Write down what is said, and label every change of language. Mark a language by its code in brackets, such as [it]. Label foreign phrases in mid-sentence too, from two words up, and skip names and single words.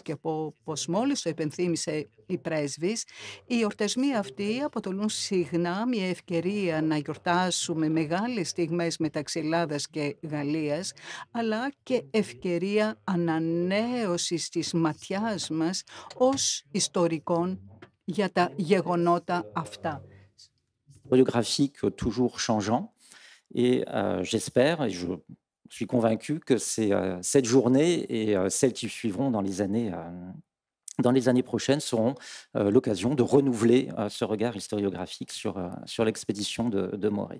[el] Και όπως μόλις το υπενθύμησε η πρέσβης, οι εορτασμοί αυτοί αποτελούν συχνά μια ευκαιρία να γιορτάσουμε μεγάλες στιγμές μεταξύ Ελλάδας και Γαλλίας, αλλά και ευκαιρία ανανέωσης της ματιάς μας ως ιστορικών για τα γεγονότα αυτά. [fr] Chorégraphique toujours changeant et j'espère et je suis convaincu que c'est cette journée et celles qui suivront dans les années prochaines seront l'occasion de renouveler ce regard historiographique sur l'expédition de Morée.